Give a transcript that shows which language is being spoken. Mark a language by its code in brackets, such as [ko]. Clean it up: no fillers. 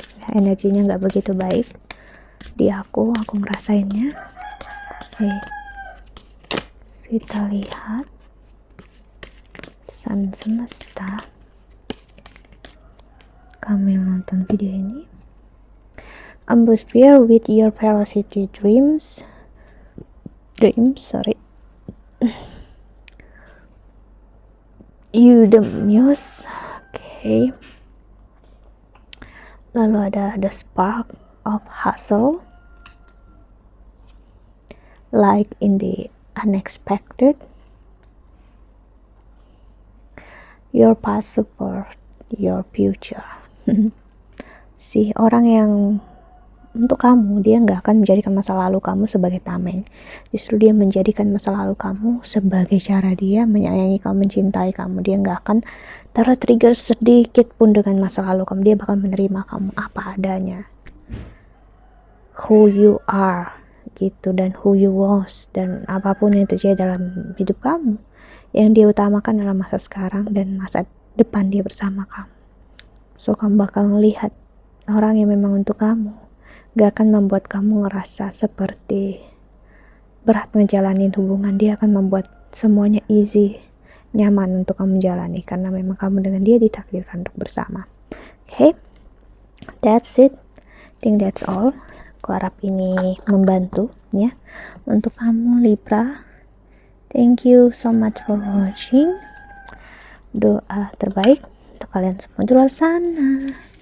[id] Energinya nggak begitu baik di aku ngerasainnya. Oke, kita lihat pesan semesta kamu yang nonton video ini. [en] Atmosphere with your ferocity dreams, you the muse. Okay. [id] Lalu ada [en] the spark of hustle, like in the unexpected. Your past support your future. [id] Si orang yang untuk kamu, dia nggak akan menjadikan masa lalu kamu sebagai tameng. Justru dia menjadikan masa lalu kamu sebagai cara dia menyayangi kamu, mencintai kamu. Dia nggak akan tertrigger sedikit pun dengan masa lalu kamu. Dia bakal menerima kamu apa adanya, [en] who you are [id] gitu, dan [en] who you was, [id] dan apapun yang terjadi dalam hidup kamu, yang dia utamakan adalah masa sekarang dan masa depan dia bersama kamu. So kamu bakal melihat orang yang memang untuk kamu, gak akan membuat kamu ngerasa seperti berat ngejalanin hubungan. Dia akan membuat semuanya easy, nyaman untuk kamu jalani, karena memang kamu dengan dia ditakdirkan untuk bersama. [en] Okay, that's it. I think that's all. [id] Aku harap ini membantu ya untuk kamu Libra. [en] Thank you so much for watching. [id] Doa terbaik untuk kalian semua di luar sana.